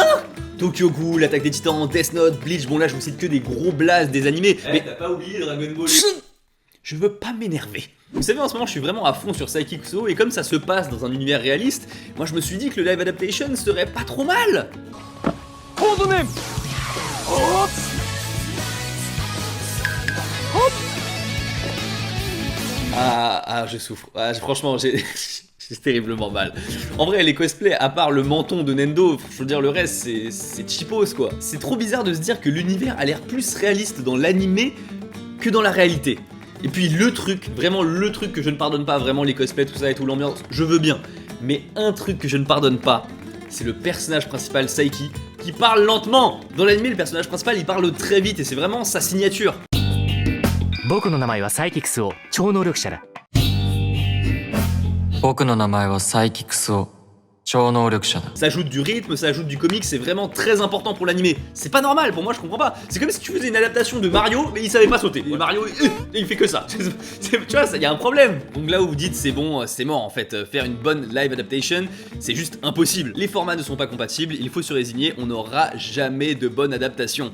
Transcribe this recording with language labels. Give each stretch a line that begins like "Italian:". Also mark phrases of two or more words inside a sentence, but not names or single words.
French: Tokyo Ghoul, l'Attaque des Titans, Death Note, Bleach, bon là je vous cite que des gros blasts des animés. Mais t'as pas oublié Dragon Ball. Je veux pas m'énerver. Vous savez, en ce moment je suis vraiment à fond sur Psychic So et comme ça se passe dans un univers réaliste, moi je me suis dit que le
English: live adaptation
French: serait pas trop mal. Oh
Japanese: コードネーム
French: Je souffre. Franchement, j'ai terriblement mal. En vrai, les cosplays, à part le menton de Nendo, je veux dire, le reste, c'est cheapos, quoi. C'est trop bizarre de se dire que l'univers a l'air plus réaliste dans l'animé que dans la réalité. Et puis le truc, vraiment le truc que je ne pardonne pas, vraiment les cosplays, tout ça et tout, l'ambiance, je veux bien. Mais un truc que je ne pardonne pas, c'est le personnage principal, Saiki, qui parle lentement. Dans l'anime, le personnage principal, il parle très vite et c'est vraiment sa signature.
Japanese: 僕の名前はサイキクスを超能力者だ。僕の名前はサイキクスを超能力者だ。
French: Ça ajoute du rythme, ça ajoute du comique, c'est vraiment très important pour l'animé. C'est pas normal, pour moi je comprends pas. C'est comme si tu faisais une adaptation de Mario, mais il savait pas sauter. Et Mario, il fait que ça. Tu vois, il y a un problème. Donc là où vous dites c'est bon, c'est mort en fait. Faire une bonne
English: live adaptation,
French: c'est juste impossible. Les formats ne sont pas compatibles, il faut se résigner, on n'aura jamais de bonne adaptation.